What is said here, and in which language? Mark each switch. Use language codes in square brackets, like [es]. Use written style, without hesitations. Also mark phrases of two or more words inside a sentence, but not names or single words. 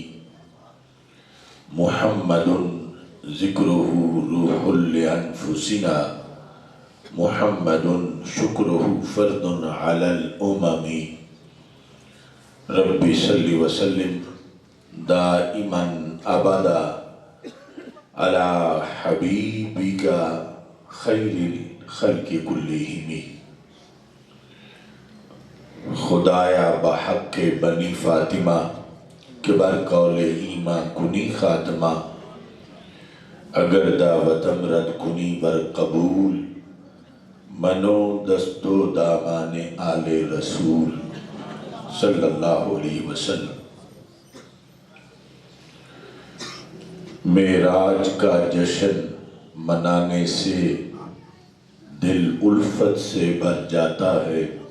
[ar] محمد ذکرہ روح لانفسنا محمد شکرہ فرد علی الامم رب صلی وسلم دائما ابدا علی حبیبک خیر الخلق کلہم [fa] خدایا بحق بنی فاطمہ کہ بر قول ایمان کنی خاتمہ اگر دعوتم رد کنی بر قبول منو دست و دامان آل رسول [ar] صلی اللہ علیہ وسلم [ur] معراج کا جشن منانے سے دل الفت سے بھر جاتا ہے